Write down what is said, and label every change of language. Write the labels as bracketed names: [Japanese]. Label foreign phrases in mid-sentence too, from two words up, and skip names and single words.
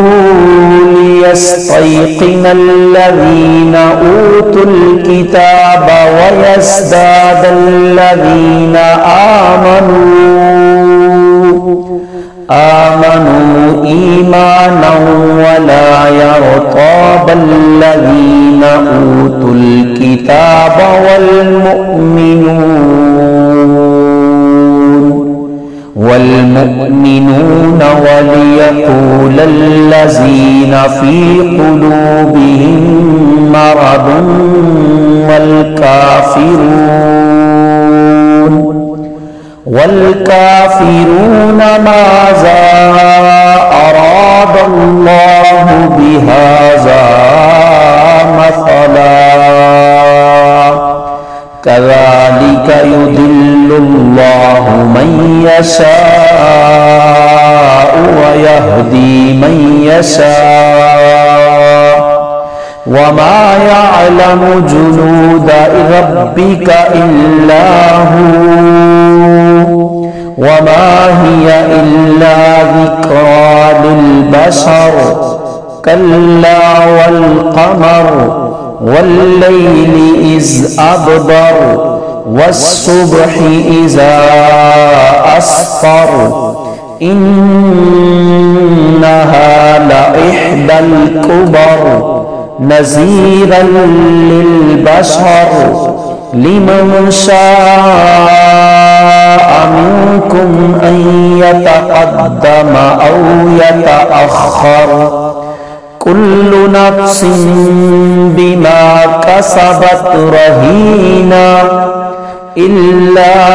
[Arabic] ليستيقن الذين أوتوا الكتاب ويزداد الذين آمنوا إيمانا ولا يرتاب الذين أوتوا الكتاب وال مؤمنون وليقول الذين في قلوبهم مرض والكافرون ماذا أراد الله بهذا مثلا كذلك يضل الله من يشاء ويهدي من يشاء وما يعلم جنود ربك إلا هو وما هي إلا ذكرى للبشر كلا والقمر والليل إذ أدبر والصبح إذا أسفر إنها لإحدى الكبر نذيرا للبشر لمن شاء منكم أن يتقدم أو يتأخر كل نفس بما كسبت رهينة إلا